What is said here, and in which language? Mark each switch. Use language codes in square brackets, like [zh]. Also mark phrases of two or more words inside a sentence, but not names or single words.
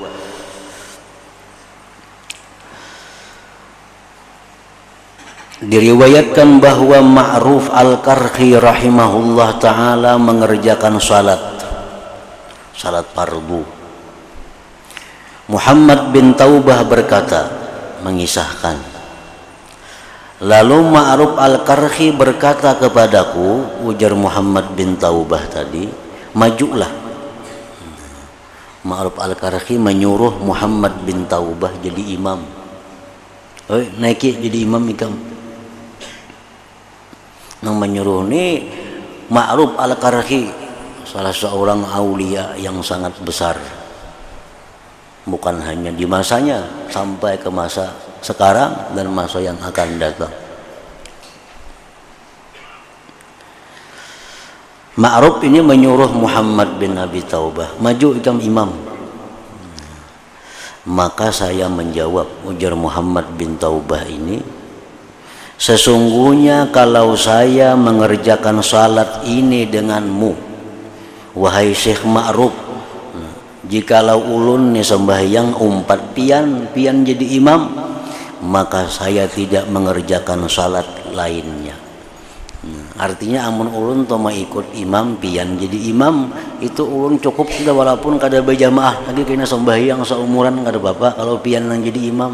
[id] Diriwayatkan bahwa Ma'ruf Al-Karhi [ar] rahimahullah ta'ala [id] mengerjakan salat fardu. Muhammad bin Taubah berkata, mengisahkan, lalu Ma'ruf Al-Karhi berkata kepadaku, ujar Muhammad bin Taubah tadi, majulah. Ma'ruf Al-Karhi menyuruh Muhammad bin Taubah jadi imam. [bjn] Naiki jadi imam ikam. Nang menyuruh ni Ma'ruf Al-Karhi, salah seorang aulia yang sangat besar. [id] Bukan hanya di masanya, sampai ke masa sekarang dan masa yang akan datang. Ma'ruf ini menyuruh Muhammad bin Abi Taubah, maju ikam imam. Maka saya menjawab, ujar Muhammad bin Taubah ini, sesungguhnya kalau saya mengerjakan salat ini denganmu, wahai Syekh Ma'ruf, [bjn] jikalau ulun ni sembahyang umpat pian jadi imam, maka saya tidak mengerjakan salat lainnya. Artinya amun ulun toma ikut imam pian jadi imam, itu ulun cukup sudah, walaupun kada berjamaah lagi kena sembahyang seumuran kada apa-apa kalau pian nang jadi imam.